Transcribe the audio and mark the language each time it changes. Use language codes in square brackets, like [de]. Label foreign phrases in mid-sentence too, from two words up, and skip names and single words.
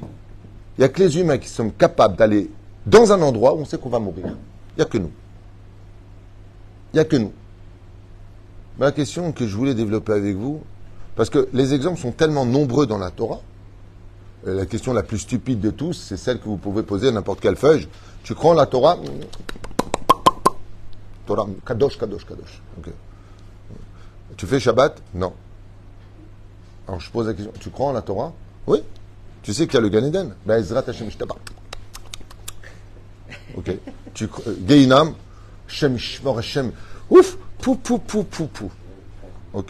[fr] Il n'y a que les humains qui sont capables d'aller dans un endroit où on sait qu'on va mourir. Il n'y a que nous. Il n'y a que nous. Mais la question que je voulais développer avec vous, parce que les exemples sont tellement nombreux dans la Torah, la question la plus stupide de tous, c'est celle que vous pouvez poser à n'importe quelle feuille. Tu crois en la Torah? [he] תורה, קדוש, קדוש, קדוש. [fr] Okay. Tu fais Shabbat? Non. Alors je pose la question, tu crois en la Torah? Oui. Tu sais qu'il y a le Gan Eden? Ben, [he] עזרת השם ישתבח. Ok. גיהנם, שם ישמור השם. [fr] Ouf! Pou. Ok.